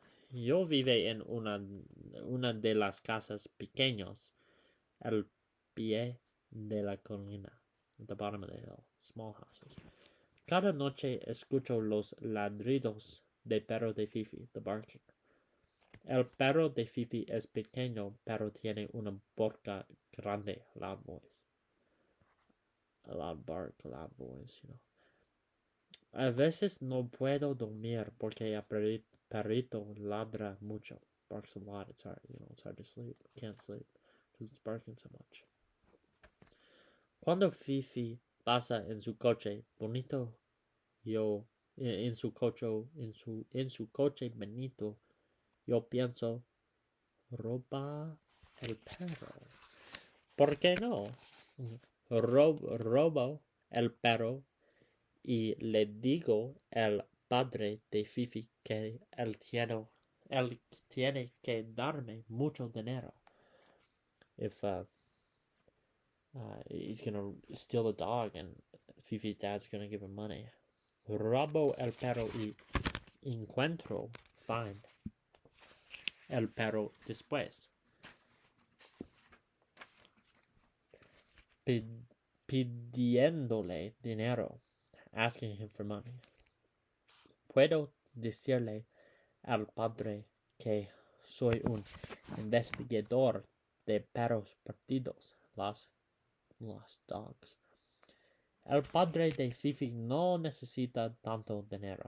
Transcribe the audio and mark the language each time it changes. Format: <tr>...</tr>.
<es>Yo vive en una de las casas pequeñas al pie de la colina.</es> <en>At the bottom of the hill. Small houses.</en> <es>Cada noche escucho los ladridos del perro de Fifi,</es> <en>the barking.</en> <es>El perro de Fifi es pequeño, pero tiene una boca grande,</es> <en>loud voice. A loud bark, loud voice, you know.</en> <es>A veces no puedo dormir porque el perrito ladra mucho.</es> <en>Barks a lot. It's hard, it's hard to sleep. Can't sleep because it's barking so much.</en> <es>Cuando Fifi pasa en su coche bonito, en su coche bonito, yo pienso, roba el perro. ¿Por qué no? Robo el perro y le digo al padre de Fifi que él tiene que darme mucho dinero.</es> <en>If he's gonna steal the dog and Fifi's dad's gonna give him money.</en> <es>Robo el perro y find el perro después. Pidiéndole dinero,</es> <en>asking him for money.</en> <es>Puedo decirle al padre que soy un investigador de perros perdidos,</es> <en>lost dogs.</en> <es>El padre de Fifi no necesita tanto dinero.</es>